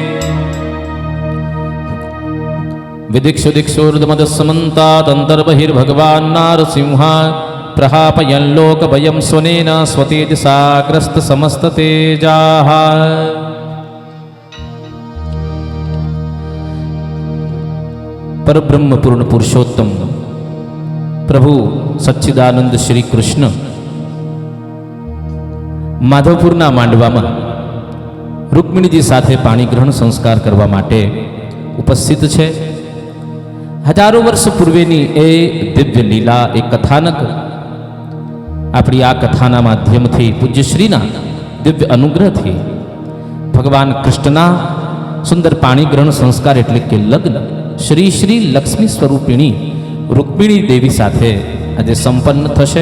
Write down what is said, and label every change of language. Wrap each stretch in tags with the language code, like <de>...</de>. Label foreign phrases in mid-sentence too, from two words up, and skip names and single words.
<sa>विदिक्षु दिक्षुर्दमदस्समन्तादन्तर्बहिर्भगवान् नारसिंह प्रहापयन् लोकभयं स्वनेन स्वतेजसा ग्रस्तसमस्ततेजाः. परब्रह्म पूर्ण पुरुषोत्तम प्रभु सच्चिदानंद श्री कृष्ण</sa> <gu>માધવપુરના માંડવામાં રૂકમિણીજી સાથે પાણી ગ્રહણ સંસ્કાર કરવા માટે ઉપસ્થિત છે. હજારો વર્ષ પૂર્વેની એ દિવ્ય લીલા, એ કથાનક આપણી આ કથાના માધ્યમથી પૂજ્યશ્રીના દિવ્ય અનુગ્રહથી ભગવાન કૃષ્ણના સુંદર પાણી ગ્રહણ સંસ્કાર એટલે કે લગ્ન શ્રી શ્રી લક્ષ્મી સ્વરૂપિણી રૂકમિણી દેવી સાથે આજે સંપન્ન થશે.</gu>